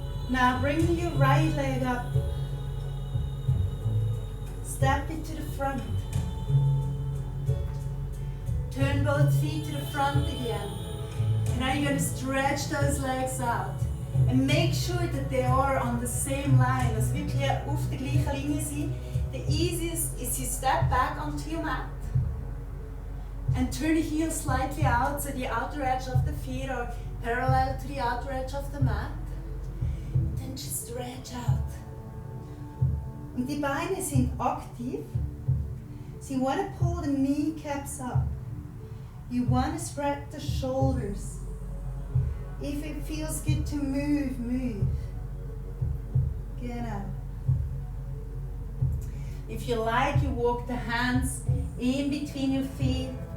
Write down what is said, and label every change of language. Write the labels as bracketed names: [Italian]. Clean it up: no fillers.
[English] Now bring your right leg up. Step it to the front. Turn both feet to the front again. And now you're going to stretch those legs out. And make sure that they are on the same line. [German] Also wirklich auf der gleichen Linie sein. [English] The easiest is you step back onto your mat. And turn the heels slightly out so the outer edge of the feet are parallel to the outer edge of the mat. Then just stretch out. [German] Und die Beine sind aktiv. [English] So you want to pull the kneecaps up. You want to spread the shoulders. If it feels good to move, move. [German] Genau. [English] If you like, you walk the hands in between your feet.